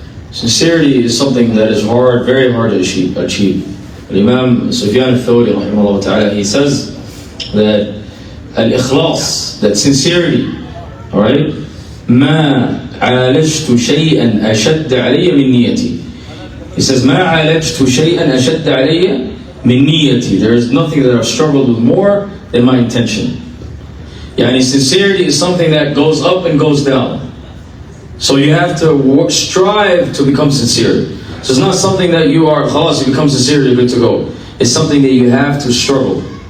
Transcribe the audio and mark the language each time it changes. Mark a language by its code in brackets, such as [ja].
[en] Sincerity is something that is hard, very hard to achieve. Imam Sufyan al-Thawri, rahimahullah ta'ala, he says that al-ikhlas, that sincerity, alright, [ar] ما عالجت شيئا أشد علي من نيتي. [en] He says, [ar] ما عالجت شيئا أشد علي من نيتي. [en] There is nothing that I've struggled with more than my intention. Yani sincerity is something that goes up and goes down. So you have to strive to become sincere. So it's not something that you are, khalas, you become sincere, you're good to go. It's something that you have to struggle.